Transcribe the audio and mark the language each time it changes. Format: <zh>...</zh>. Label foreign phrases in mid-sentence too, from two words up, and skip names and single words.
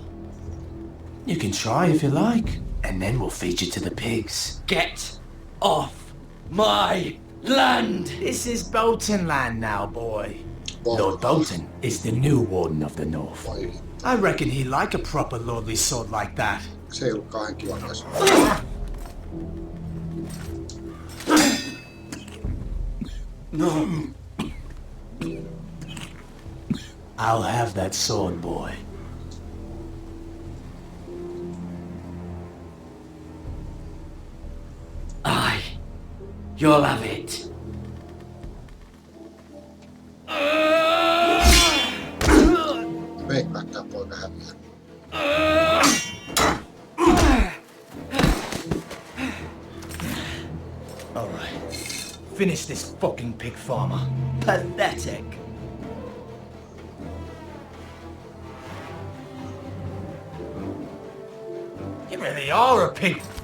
<en>You can try if you like, and then we'll feed you to the pigs. Get off my land! This is Bolton land now, boy. Wow. Lord Bolton is the new Warden of the North. Vai I reckon he like a proper lordly sword like that.</en> <fi>se ei ollut kauhean kiva tässä.</fi> <en>No. I'll have that sword, boy. Aye. You'll have it.</en> <fi>Veikkaa, että tää poika häviää.</fi> <en>All right. Finish this fucking pig farmer. Pathetic. You really are a pig.</en>